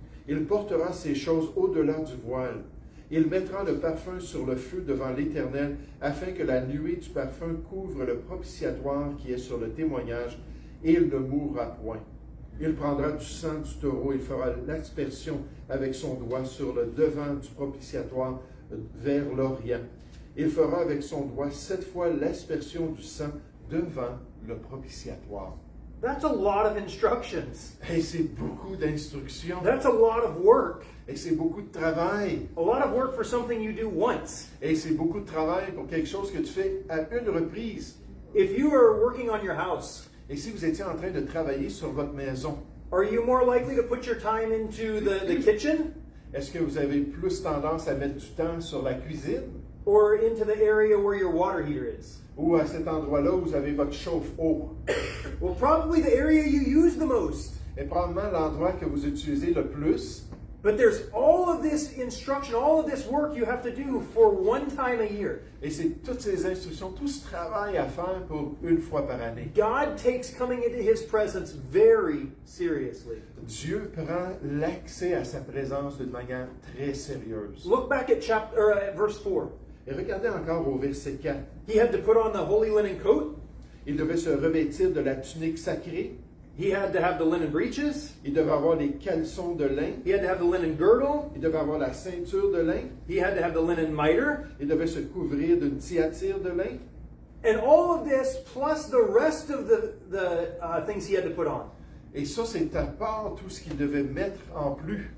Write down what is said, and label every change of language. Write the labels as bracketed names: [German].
[French] Il portera ces choses au-delà du voile. Il mettra le parfum sur le feu devant l'Éternel, afin que la nuée du parfum couvre le propitiatoire qui est sur le témoignage, et il ne mourra point. Il prendra du sang du taureau, il fera l'aspersion avec son doigt sur le devant du propitiatoire vers l'Orient. Il fera avec son doigt 7 fois l'aspersion du sang devant le propitiatoire. [English] That's a lot of instructions. [French] Et c'est beaucoup d'instructions. [English] That's a lot of work. [French] Et c'est beaucoup de travail. [English] A lot of work for something you do once. [French] Et c'est beaucoup de travail pour quelque chose que tu fais à une reprise. [English] If you are working on your house, [French] Et si vous étiez en train de travailler sur votre maison, [English] are you more likely to put your time into the kitchen [French] est-ce que vous avez plus tendance à mettre du temps sur la cuisine [English] or into the area where your water heater is? [French] ou à cet endroit-là où vous avez votre chauffe-eau? [English] Well, probably the area you use the most. [French] Et probablement l'endroit que vous utilisez le plus. [English] But there's all of this instruction, all of this work you have to do for one time a year. [French] Et c'est toutes ces instructions, tout ce travail à faire pour une fois par année. [English] God takes coming into His presence very seriously. [French] Dieu prend l'accès à sa présence d'une manière très sérieuse. [English] Look back at verse 4. [French] Et regardez encore au verset 4. [English] He had to put on the holy linen coat. [French] Il devait se revêtir de la tunique sacrée. [English] He had to have the linen breeches. [French] Il devait avoir les caleçons de lin. [English] He had to have the linen girdle. [French] Il devait avoir la ceinture de lin. [English] He had to have the linen mitre. [French] Il devait se couvrir d'une tiatire de lin. [English] And all of this, plus the rest of the things he had to put on. [French] Et ça, c'est à part tout ce qu'il devait mettre en plus.